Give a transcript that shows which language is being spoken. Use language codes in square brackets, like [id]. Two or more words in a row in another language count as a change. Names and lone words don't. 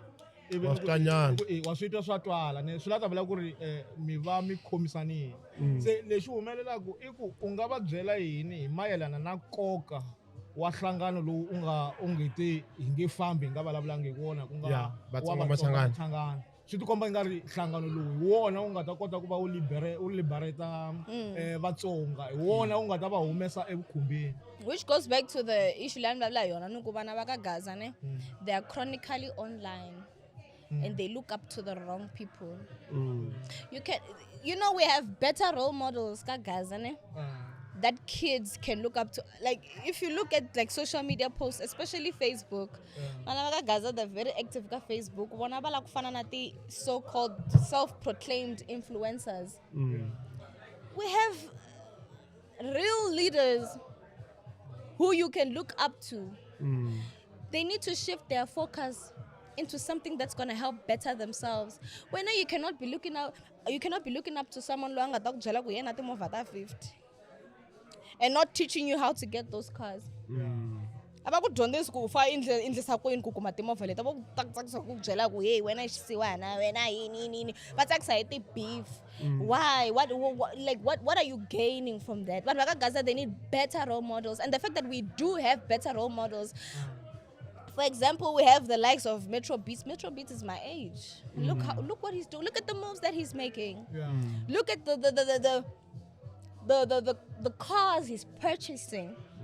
[ts] wa swi twa swa twala swi lava vula ku ri mi va mi khomisanile se lexi humelelaku i ku u nga va byela yini hi mayelana na nkoka wa nhlangano lowu u nge te hi nge fambi hi nga vulavulangi hi wona ku nga Vatsonga Machangani swi tikomba i nga ri nhlangano lowu hi wona u nga ta kota ku va u liberata Vatsonga hi wona u nga ta va humesa evukhumbeni. [en] Which goes back to the issue [ts] leyi ni vulavula yona ni ku vana va ka Gaza ne [en] they are chronically online and they look up to the wrong people. We have better role models [ts] ka Gaza ne [en] that kids can look up to. If you look at social media posts, especially Facebook, Gaza they're very active on Facebook. The so-called self-proclaimed influencers. We have real leaders who you can look up to. They need to shift their focus into something that's going to help better themselves. When you cannot be looking up to someone who has 50 and not teaching you how to get those cars. [ts] Abakudyondzisi ku fa indlisa kwini ku kuma timovha leti tsakisa ku byela ku hey wena xisiwana wena yini va tsakisa hi ti-beef. [en] Why? What are you gaining from that? But like Gaza, they need better role models, and the fact that we do have better role models. For example, we have the likes of Metro Beats. Metro Beats is my age. Look what he's doing. Look at the moves that he's making. Look at the cars he's purchasing.